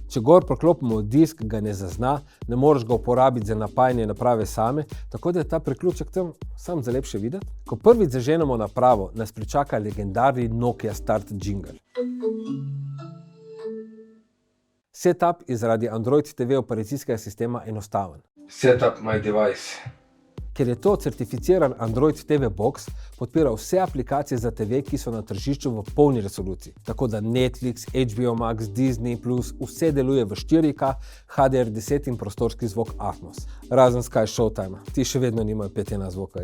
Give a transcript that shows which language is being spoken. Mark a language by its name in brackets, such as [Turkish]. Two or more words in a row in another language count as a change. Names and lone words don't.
[Slovenian] Če gor preklopimo disk, ga ne zazna, ne moreš ga uporabiti za napajanje naprave same, tako da je ta priključek tam sam za lepše videti. Ko prvič zaženemo napravo, nas pričaka legendarni Nokia Start jingle. Setup je zaradi Android TV operacijskega sistema enostaven. [English] Set up my device. [Slovenian] Ker je to certificiran Android TV Box, podpira vse aplikacije za TV, ki so na tržišču v polni resoluciji. Tako da Netflix, HBO Max, Disney+, vse deluje v 4K, HDR10 in prostorski zvok Atmos. Razen Sky Showtime, ti še vedno nimajo 5.1 zvoka.